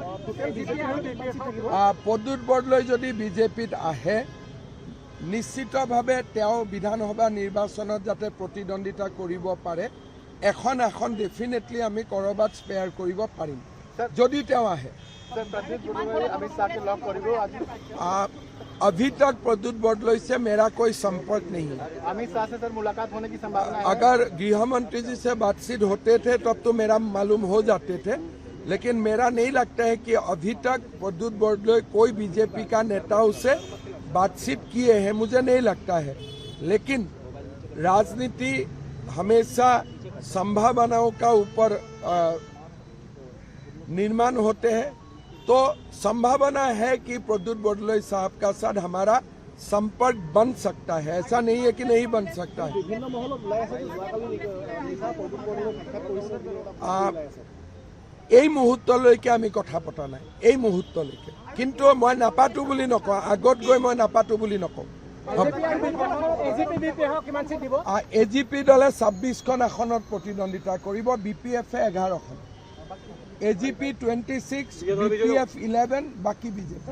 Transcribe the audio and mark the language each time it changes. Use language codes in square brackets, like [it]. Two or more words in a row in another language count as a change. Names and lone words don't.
[as] প্ৰদ্যুৎ বৰদলৈ যদি বিজেপিত আহে, নিশ্চিতভাৱে তেওঁ বিধানসভা নিৰ্বাচনত যাতে প্ৰতিদ্বন্দ্বিতা কৰিব পাৰে, এখন ডেফিনেটলি আমি ক'ৰবাত স্পেয়াৰ কৰিব পাৰিম যদি তেওঁ আহে। [hi] अभी तक प्रद्युत बरदलई से मेरा कोई संपर्क नहीं है। अमित शाह से सर मुलाकात होने की संभावना है? अगर गृह मंत्री जी से बातचीत होते थे तब तो मेरा मालूम हो जाते थे, लेकिन मेरा नहीं लगता है कि अभी तक प्रद्युत बरदलई कोई बीजेपी का नेताओं से बातचीत किए हैं, मुझे नहीं लगता है। लेकिन राजनीति हमेशा संभावनाओं का ऊपर निर्माण होते हैं, तो संभावना है कि प्रद्युत बरदलई साहब का साथ हमारा संपर्क बन सकता है। ऐसा नहीं है कि नहीं बन सकता है। [as] এই মুহূৰ্তলৈকে আমি কথা পতা নাই, এই মুহূৰ্তলৈকে। কিন্তু মই নাপাতো বুলি নকওঁ, আগত গৈ মই নাপাতো বুলি নকওঁ। AGP দলে 26খন আসনত প্ৰতিদ্বন্দ্বিতা কৰিব, BPF-এ 11খন, AGP 26, BPF 11, বাকি বিজেপি।